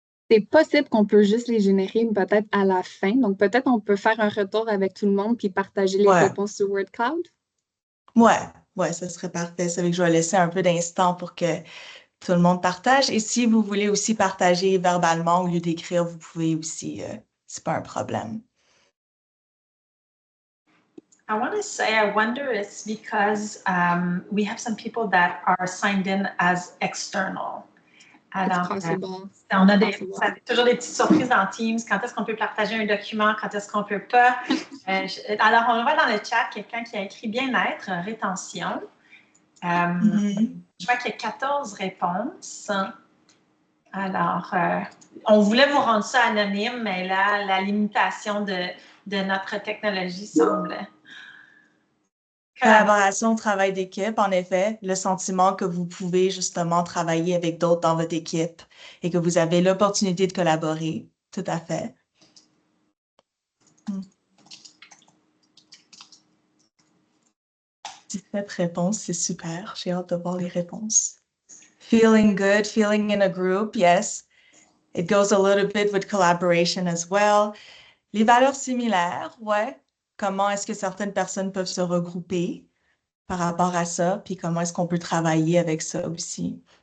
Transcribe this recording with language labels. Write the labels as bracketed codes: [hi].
[fr] C'est possible qu'on peut juste les générer peut-être à la fin. Donc, peut-être on peut faire un retour avec tout le monde puis partager les réponses sur WordCloud. Ouais, ça serait parfait. C'est vrai que je vais laisser un peu d'instant pour que tout le monde partage. Et si vous voulez aussi partager verbalement au lieu d'écrire, vous pouvez aussi. C'est pas un problème. [en] I want to say, I wonder it's because we have some people that are signed in as external. [fr] Alors, on a toujours des petites surprises dans Teams. Quand est-ce qu'on peut partager un document? Quand est-ce qu'on peut pas? Alors, on voit dans le chat quelqu'un qui a écrit bien-être, rétention. Je vois qu'il y a 14 réponses. Alors, on voulait vous rendre ça anonyme, mais là, la limitation de notre technologie semble... Collaboration, travail d'équipe, en effet, le sentiment que vous pouvez justement travailler avec d'autres dans votre équipe et que vous avez l'opportunité de collaborer. Tout à fait. 17 réponses, c'est super. J'ai hâte de voir les réponses. [en] Feeling good, feeling in a group, yes. It goes a little bit with collaboration as well. [fr] Les valeurs similaires, ouais. Comment est-ce que certaines personnes peuvent se regrouper par rapport à ça, puis comment est-ce qu'on peut travailler avec ça aussi.